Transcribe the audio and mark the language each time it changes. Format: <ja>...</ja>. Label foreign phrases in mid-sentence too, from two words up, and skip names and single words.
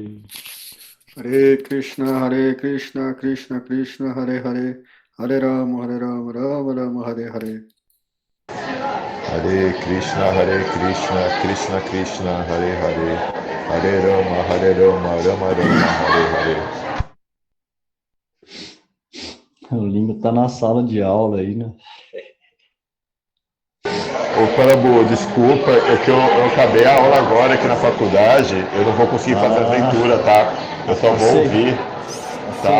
<sa>हरे कृष्ण, कृष्ण कृष्ण, हरे हरे, हरे राम, राम राम, हरे हरे. हरे कृष्ण, कृष्ण कृष्ण, हरे हरे, हरे राम, राम राम, हरे हरे.</sa> <pt>O Lingo tá na sala de aula aí, né? Ô, Parabu, desculpa, é que eu acabei a aula agora aqui na faculdade, eu não vou conseguir fazer a leitura, tá? Eu só vou ouvir, tá?</pt>